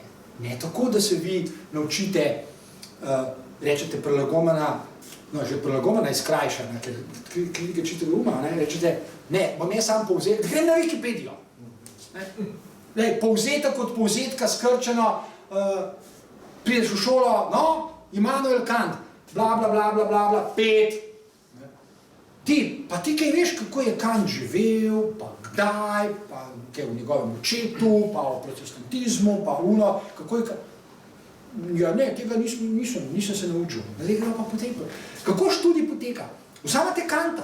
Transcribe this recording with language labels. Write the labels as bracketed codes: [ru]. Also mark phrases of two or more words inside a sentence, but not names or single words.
[sl] Ne tako, da se vi naučite, rečete prolegomena, no, že prolegomena je skrajšana, ker knjige čite uma, rečete, ne, bom jaz sam povzet, grem na Wikipedijo. Povzetek od povzetka skrčeno, prideš v šolo, no, Immanuel Kant, bla, bla, bla, bla, bla, bla, 5. Pa ti kaj veš, kako je Kant živel, pa kdaj, pa kaj v njegovem očetu, pa o protestantizmu, pa uno, kako je... Ja, ne, tega nisem se naučil. Kako študij poteka? Vzamete Kanta.